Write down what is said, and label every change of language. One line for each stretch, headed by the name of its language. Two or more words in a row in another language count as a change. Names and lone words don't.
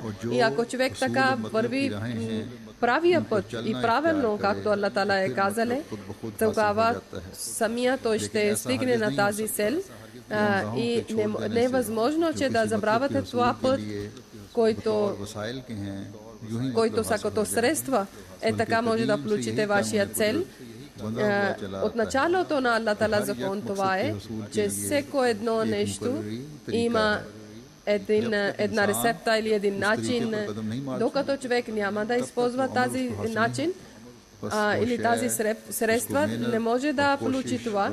Bulgarian: И ако човек така върви правия път и правилно, както Аллах Таала е казале, тогава самия той ще стигне на тази цел. И не е възможно, че да забравяте това път, който са като средства. Така може да получите вашия цел.
Urdu: بندھا ہوا چلا
Bulgarian: от началото на Аллах Тала закон това е, че всеко едно нещо има една рецепта или един начин, докато човек няма да използва тази начин или тази средства, не може да получи това.